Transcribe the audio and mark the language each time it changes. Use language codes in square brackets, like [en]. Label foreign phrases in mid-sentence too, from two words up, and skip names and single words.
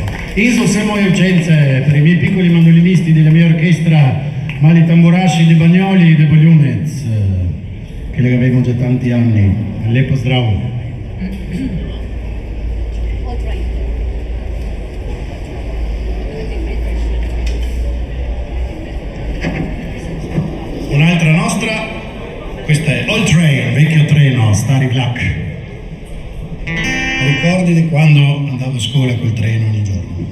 [sl] Iso se moje učence, [it] per i miei piccoli mandolinisti della mia orchestra, Mali Tamburasci di Bagnoli e de Boljunec, che le avevo già tanti anni. [sl] Lepo zdravo. [it] Un'altra nostra, questa è Old Train, vecchio treno, Stari Black. Ricordi di quando andavo a scuola col treno ogni giorno?